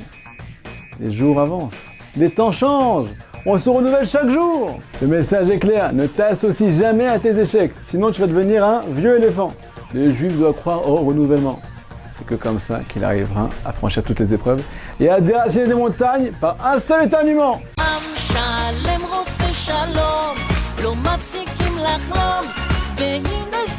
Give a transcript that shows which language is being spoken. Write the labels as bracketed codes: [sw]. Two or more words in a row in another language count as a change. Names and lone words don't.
[fr] Les jours avancent, les temps changent, on se renouvelle chaque jour. Le message est clair, ne t'associe jamais à tes échecs, sinon tu vas devenir un vieux éléphant. Les juifs doivent croire au renouvellement. C'est que comme ça qu'il arrivera à franchir toutes les épreuves et à déraciner des montagnes par un seul éternuement. [he] עם שלם רוצה שלום, לא מפסיקים לחלום, והנה